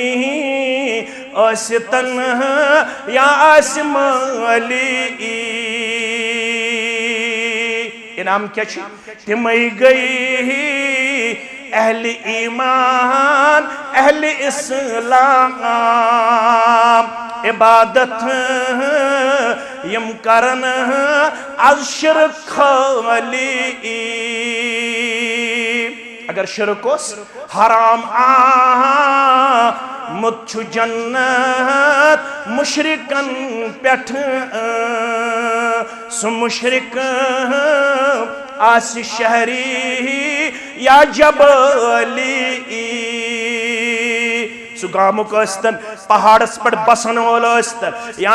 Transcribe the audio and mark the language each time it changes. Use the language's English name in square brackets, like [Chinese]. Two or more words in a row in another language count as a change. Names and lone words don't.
[Kashmiri] ٲسِتن یا آسہِ مٲلی انعام کیا چھ تمے گئی اہل ایمان اہل اسلام عبادت یم کرن از شرک خالی اگر شرک اس حرام مت چھُ جنت مشرکن پیٹھ سُہ مشرک آسہِ شہری یا جبلی سُہ گامُک ٲسۍتن پہاڑس پٮ۪ٹھ بسن وول ٲسۍتن یا